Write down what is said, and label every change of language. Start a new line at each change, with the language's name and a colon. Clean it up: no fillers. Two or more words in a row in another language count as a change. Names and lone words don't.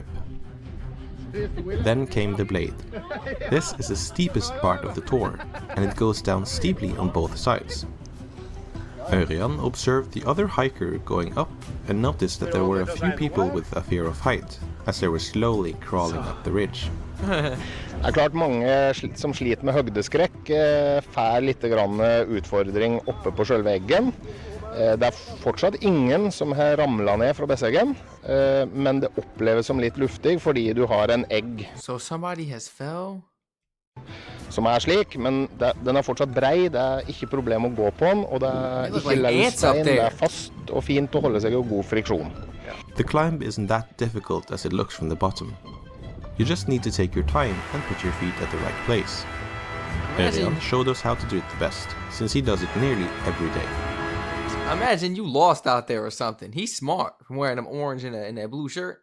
English: Then came the blade. This is the steepest part of the tour, and it goes down steeply on both sides. Ørjan observed the other hiker going up and noticed that there were a few people with a fear of height, as they were slowly crawling up the ridge.
Norwegian: Det klart mange som sliter med høydeskrekk får litt utfordring oppe på selve eggen. Det fortsatt ingen som har ramlet ned fra Besseggen, men det oppleves som litt luftig fordi du har en egg
English: So somebody has fell?
Norwegian: som slik, men den fortsatt brei, det ikke problem å gå på den, og det ikke
English: like
Norwegian: løs
English: ants up
Norwegian: stein,
English: there.
Norwegian: det fast og fint å holde seg i god friksjon.
English: The climb isn't that difficult as it looks from the bottom. You just need to take your time and put your feet at the right place. Ørjan showed us how to do it the best, since he does it nearly every day. Imagine you lost out there or something. He's smart from wearing them orange and that blue shirt.